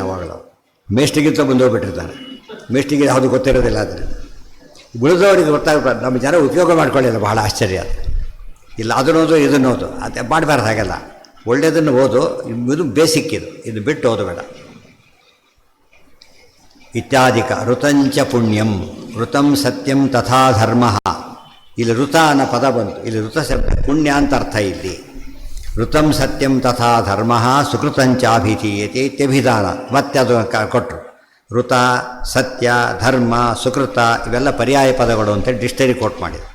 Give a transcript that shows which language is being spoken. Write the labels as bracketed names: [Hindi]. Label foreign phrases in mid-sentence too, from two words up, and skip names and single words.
[Kannada] ಯಾವಾಗಲೂ ಮೇಷ್ಟಿಗಿಂತ ಮುಂದೆ ಹೋಗ್ಬಿಟ್ಟಿರ್ತಾನೆ. ಮೇಷ್ಟಿಗೆ ಯಾವುದು ಗೊತ್ತಿರೋದಿಲ್ಲ. ಆದರೆ ಉಳಿದವರಿಗೆ ಗೊತ್ತಾಗ್ಬಾರ್ದು. ನಮ್ಮ ಜನ ಉಪಯೋಗ ಮಾಡ್ಕೊಳ್ಳಿಲ್ಲ, ಬಹಳ ಆಶ್ಚರ್ಯ. ಇಲ್ಲ ಅದನ್ನೋದು ಇದನ್ನೋದು ಅದು ಮಾಡಬಾರ್ದು, ಹಾಗೆಲ್ಲ. ಒಳ್ಳೆಯದನ್ನು ಓದು, ಇದು ಬೇಸಿಕ್, ಇದು ಬಿಟ್ಟು ಓದಬೇಡ. [Sanskrit] ಇತ್ಯಾದಿಕ ಋತಂಚ ಪುಣ್ಯಂ ಋತಂ ಸತ್ಯಂ ತಥಾ ಧರ್ಮ. [Kannada] ಇಲ್ಲಿ ಋತ ಅನ್ನೋ ಪದ ಬಂತು. ಇಲ್ಲಿ ಋತ ಶಬ್ದ ಪುಣ್ಯ ಅಂತ ಅರ್ಥ. [Sanskrit] ಇಲ್ಲಿ ಋತಂ ಸತ್ಯಂ ತಥಾ ಧರ್ಮ ಸುಕೃತಂಚಾಭಿಧೀಯತೆ ಇತ್ಯಭಿಧಾನ. [Kannada] ಮತ್ತೆ ಅದು ಕೊಟ್ಟರು. ಋತ, ಸತ್ಯ, ಧರ್ಮ, ಸುಕೃತ ಇವೆಲ್ಲ ಪರ್ಯಾಯ ಪದಗಳು ಅಂತೇಳಿ [English] dictionary quote [Kannada] ಮಾಡಿದರು.